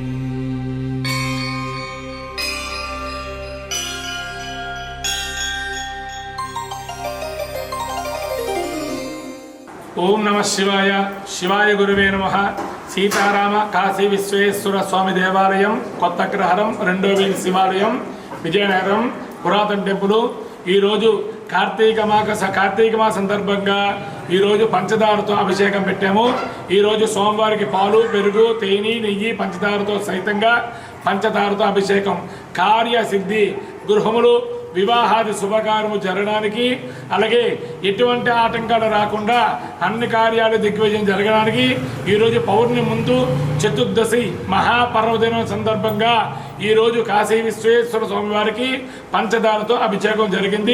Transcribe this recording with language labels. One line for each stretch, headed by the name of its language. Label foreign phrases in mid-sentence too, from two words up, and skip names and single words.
Sanskrit: ओम नमः शिवाय। शिवाय गुरुवे नमः।
Telugu: సీతారామ కాశీ విశ్వేశ్వర స్వామి దేవాలయం కొత్తగ్రహారం రెండో వీధి శివాలయం విజయనగరం పురాతన టెంపుల్। ఈ రోజు కార్తీక మాస సందర్భంగా ఈ రోజు పంచదారతో అభిషేకం పెట్టాము। ఈ రోజు సోమవారికి పాలు పెరుగు తేనె నెయ్యి పంచదారతో సైతంగా పంచదారతో అభిషేకం కార్యసిద్ధి గృహములు వివాహాది శుభకార్యము జరగడానికి అలాగే ఎటువంటి ఆటంకాలు రాకుండా అన్ని కార్యాలు దిగ్విజయం జరగడానికి ఈరోజు పౌర్ణమి ముందు చతుర్దశి మహాపర్వదినం సందర్భంగా ఈరోజు కాశీ విశ్వేశ్వర స్వామి వారికి పంచదారతో అభిషేకం జరిగింది।